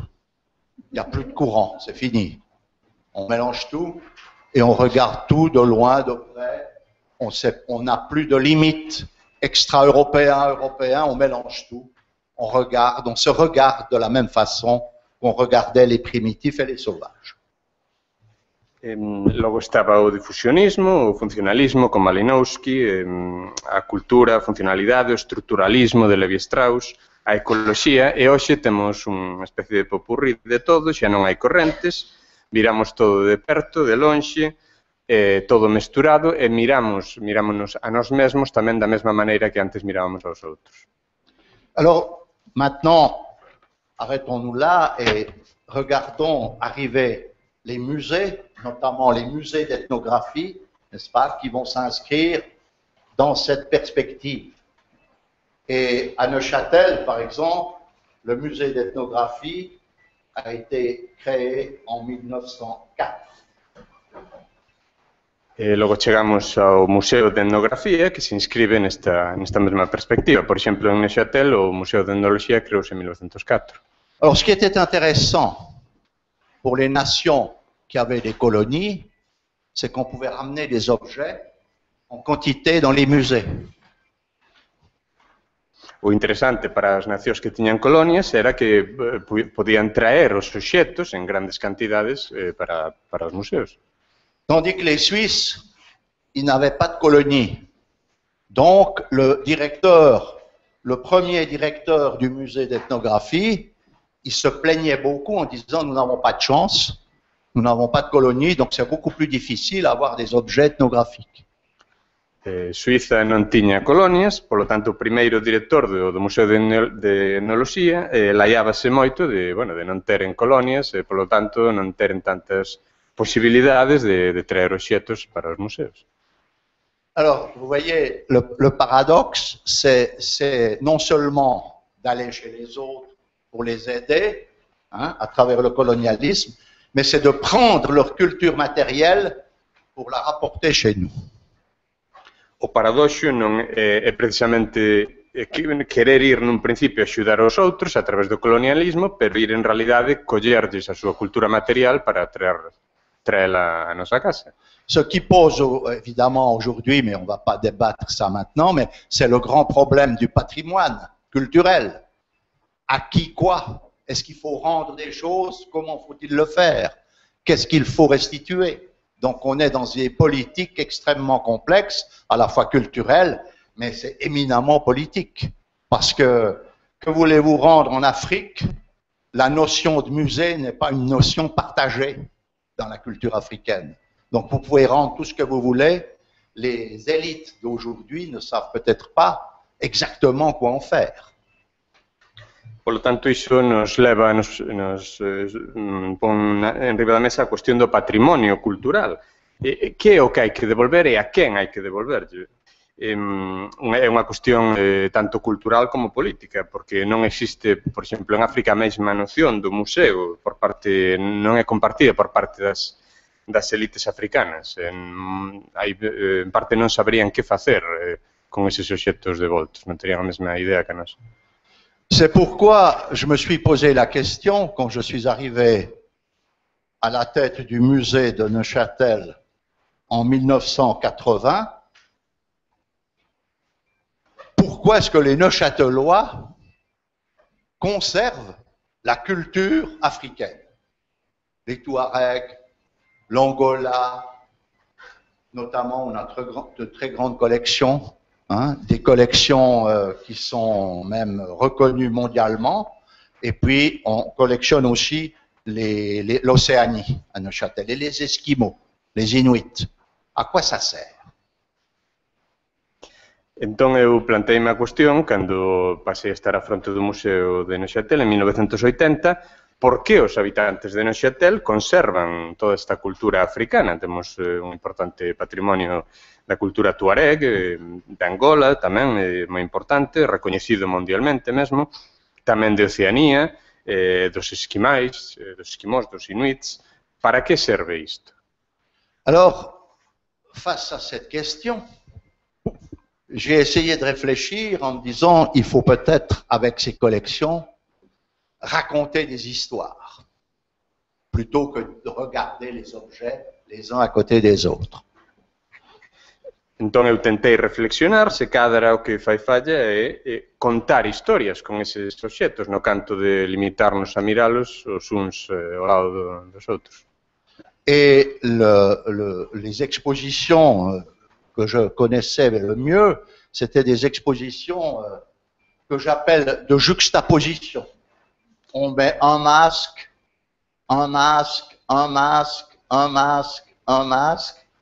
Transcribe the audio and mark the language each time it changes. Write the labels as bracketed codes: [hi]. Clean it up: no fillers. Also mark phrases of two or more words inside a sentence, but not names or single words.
[fr] Il n'y a plus de courant, c'est fini. On mélange tout et on regarde tout de loin, de près. On n'a plus de limites extra-européens, européens, on mélange tout. On se regarde de la même façon qu'on regardait les primitifs et les sauvages. [gl] Logo estaba o difusionismo, o funcionalismo con Malinowski, a cultura, a funcionalidade, o estructuralismo de Levi-Strauss, a ecoloxía, e hoxe temos unha especie de popurrí de todo, xa non hai correntes, miramos todo de perto, de lonxe, todo mesturado, e mirámonos a nós mesmos tamén da mesma maneira que antes mirábamos aos outros. [fr] Alors, maintenant, arrêtons-nous là et regardons arriver les musées, notamment les musées d'ethnographie, n'est-ce pas, qui vont s'inscrire dans cette perspective. Et à Neuchâtel, par exemple, le musée d'ethnographie a été créé en 1904. [gl] E logo chegamos ao Museo de Etnografía, que se inscribe nesta mesma perspectiva. Por exemplo, en Neuchâtel, o Museo de Etnoloxía creouse en 1904. [fr] Alors, ce qui était intéressant pour les nations qui avaient des colonies, c'est qu'on pouvait ramener des objets en quantité dans les musées. [gl] O interesante para as nacións que tiñan colonias era que podían traer os obxetos en grandes cantidades para os museos. [fr] Tandis que les Suisses, ils n'avaient pas de colonie. Donc, le premier directeur du musée d'ethnographie, il se plaignait beaucoup en disant « Nous n'avons pas de chance, nous n'avons pas de colonie, donc c'est beaucoup plus difficile d'avoir des objets ethnographiques. » [gl] Suiza non tiña colonias, polo tanto, o primeiro director do Museo de Etnoloxía laiábase moito de non teren colonias e, polo tanto, non teren tantas posibilidades de traer obxetos para os museos. [fr] Alors, vous voyez, le paradoxe, c'est non seulement d'aller chez les autres pour les aider, hein, à travers le colonialisme, mais c'est de prendre leur culture matérielle pour la rapporter chez nous. [gl] O paradoxo non é precisamente querer ir nun principio a axudar aos outros a través do colonialismo, pero ir en realidade collerlles a súa cultura material para traela a nosa casa. [fr] Ce qui pose évidemment aujourd'hui, mais on ne va pas débattre ça maintenant, mais c'est le grand problème du patrimoine culturel. À qui quoi? Est-ce qu'il faut rendre des choses? Comment faut-il le faire? Qu'est-ce qu'il faut restituer? Donc on est dans des politiques extrêmement complexes, à la fois culturelles, mais c'est éminemment politique. Parce que voulez-vous rendre en Afrique? La notion de musée n'est pas une notion partagée dans la culture africaine. Donc vous pouvez rendre tout ce que vous voulez, les élites d'aujourd'hui ne savent peut-être pas exactement quoi en faire. [gl] Polo tanto, iso nos leva, nos pon enriba da mesa a cuestión do patrimonio cultural. Que é o que hai que devolver e a quen hai que devolverlle? É unha cuestión tanto cultural como política, porque non existe, por exemplo, en África a mesma noción do museo non é compartida por parte das elites africanas. En parte non saberían que facer con eses obxectos devoltos, non terían a mesma idea que nós. [fr] C'est pourquoi je me suis posé la question quand je suis arrivé à la tête du musée de Neuchâtel en 1980. Pourquoi est-ce que les Neuchâtelois conservent la culture africaine? Les Touaregs, l'Angola, notamment on a de très grandes collections, des collections qui sont même reconnues mondialement, et puis on collectionne aussi l'Océanie à Neuchâtel, et les Esquimaux, les Inuits. À quoi ça sert? [gl] Entón eu planteime a cuestión cando pasei a estar á fronte do Museo de Neuchâtel en 1980, por que os habitantes de Neuchâtel conservan toda esta cultura africana. Temos un importante patrimonio da cultura tuareg, de Angola tamén, moi importante, recoñecido mundialmente mesmo, tamén de Oceanía, dos esquimais, dos esquimós, dos inuits. Para que serve isto? [fr] Alors, face à cette question, j'ai essayé de réfléchir en me disant, il faut peut-être, avec ces collections, raconter des histoires, plutôt que de regarder les objets les uns à côté des autres. [gl] Entón eu tentei reflexionar se cadra o que fai falla é contar historias con eses obxetos, no canto de limitarnos a miralos os uns ao lado dos outros. [fr] Et les expositions que je connaissais le mieux, c'était des expositions que j'appelle de juxtaposition. On met un masque, un masque, un masque, un masque, un masque.